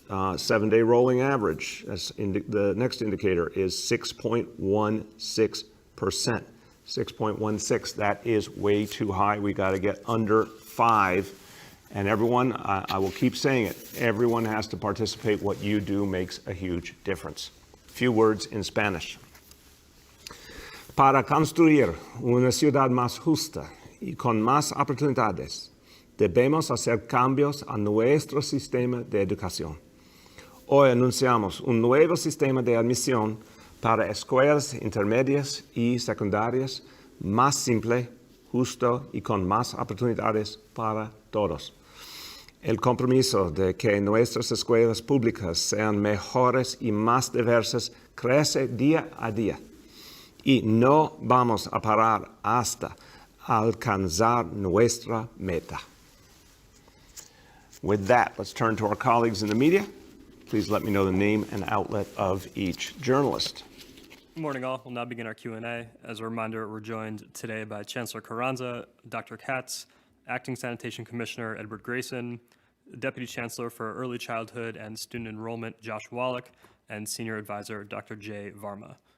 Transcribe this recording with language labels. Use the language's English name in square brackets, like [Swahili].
[English] 7-day rolling average, the next indicator, is 6.16%. 6.16, that is way too high. We got to get under 5. And everyone, I will keep saying it, everyone has to participate. What you do makes a huge difference. Few words in Spanish. [Spanish] Para construir una ciudad más justa y con más oportunidades, debemos hacer cambios a nuestro sistema de educación. Hoy anunciamos un nuevo sistema de admisión para escuelas intermedias y secundarias más simple, justo y con más oportunidades para todos. El compromiso de que nuestras escuelas públicas sean mejores y más diversas crece día a día. Y no vamos a parar hasta alcanzar nuestra meta. [English] With that, let's turn to our colleagues in the media. Please let me know the name and outlet of each journalist. Good morning, all. We'll now begin our Q&A. As a reminder, we're joined today by Chancellor Carranza, Dr. Katz, Acting Sanitation Commissioner Edward Grayson, Deputy Chancellor for Early Childhood and Student Enrollment Josh Wallach, and Senior Advisor Dr. Jay Varma.